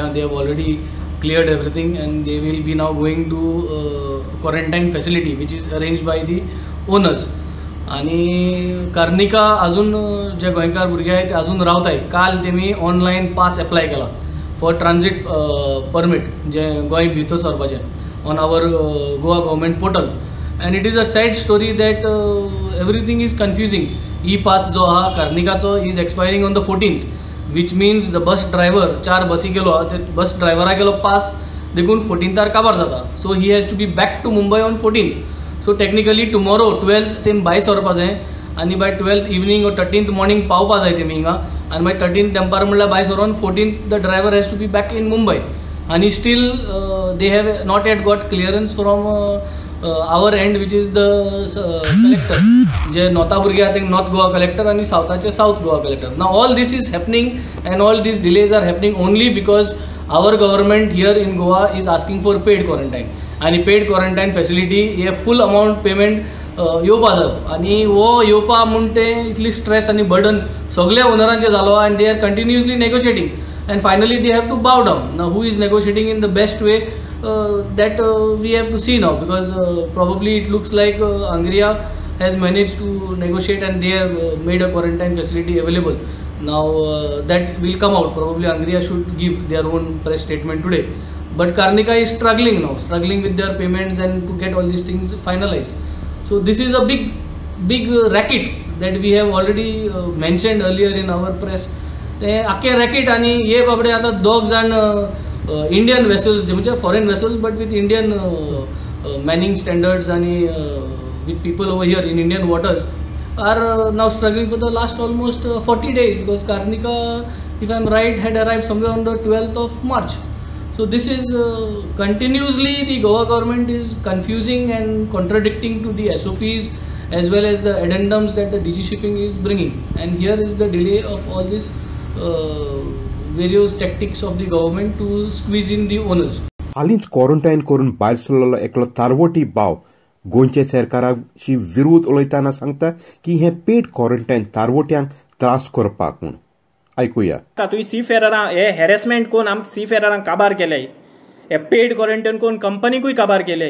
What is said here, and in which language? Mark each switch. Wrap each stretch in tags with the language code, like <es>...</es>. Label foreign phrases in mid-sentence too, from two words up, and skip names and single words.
<en>They have already cleared everything and they will be now going to quarantine facility which is arrange by the owners.</en> <kok>आणि कार्निका अजून जे गोंयकार भुरगे आहेत ते अजून रावताय। काल तेमी</kok> <en>online pass apply</en> <kok>केला</kok> <en>for transit permit</en> <kok>जे गोंय भितर सरपाचें</kok> <en>on our Goa government portal. And it is a sad story that everything is confusing.</en> <kok>ई पास जो आहा कार्निकाचो</kok> <en>is expiring on the 14th, which means the bus driver</en> <kok>4 बसी गेलो ते बस ड्रायव्हरा गेलो पास देखून 14th काबार जाता।</kok> <en>So he has to be back to Mumbai on 14th. So technically tomorrow 12th</en> <kok>तेम भायर सरपा जाय आनी</kok> <en>by 12th evening or 13th morning</en> <kok>पावपा जाय तेमी हिंगा आनी मागीर 13th दनपार म्हणल्यार भायर सरोन</kok> <en>14th the driver has to be back in Mumbai आनी still they have not yet got clearance from our end which is the collector.</en> <kok>जे नॉर्था भुरगे आहा ते नॉर्थ गोवा कलेक्टर आनी सावथाचे साउथ गोवा कलेक्टर।</kok> <en>Now all this is happening and all these delays are happening only because our government here in Goa is asking for paid quarantine आनी paid quarantine facility हे full amount payment</en> <kok>येवपा जाय आनी हो येवपा म्हूण ते इतली स्ट्रेस आनी बर्डन सगळ्या ओनरांचे जालो आनी</kok> <en>they are continuously negotiating and finally they have to bow down. Now who is negotiating in the best way that we have to see now, because probably it looks like Hungary has managed to negotiate and they have made a quarantine facility available. Now that will come out. Probably Hungary should give their own press statement today. But Karnika is struggling now, struggling with their payments and to get all these things finalized. So this is a big racket that we have already mentioned earlier in our press.</en> <kok>ते आखे रॅकेट आनी हे बाबडे आता दोग जाण</kok> <en>Indian vessels</en> <kok>जे म्हणजे</kok> <en>foreign vessels but with Indian manning standards आणि with people over here in Indian waters are now struggling for the last almost 40 days because Karnika if I am right had arrived somewhere on the 12th of March. So this is continuously the Goa government is confusing and contradicting to the SOPs as well as the addendums that the DG shipping is bringing, and here is the delay of all this various tactics of the government to squeeze in the owners.</en> <kok>हालींच क्वॉरंटायन करून भायर सरलेलो एकलो तारवटी भाव गोंयचे सरकाराची विरोध उलयतना सांगता की हे</kok> <en>paid quarantine</en> <kok>तारवट्यांक त्रास करपाक म्हूण। आयकुया। तुवें सीफेररां हे हॅरेसमेंट कोण आमकां सीफेररांक काबार केले, हे</kok> <en>paid quarantine</en> <kok>कोण कंपनीकूय काबार केले।</kok>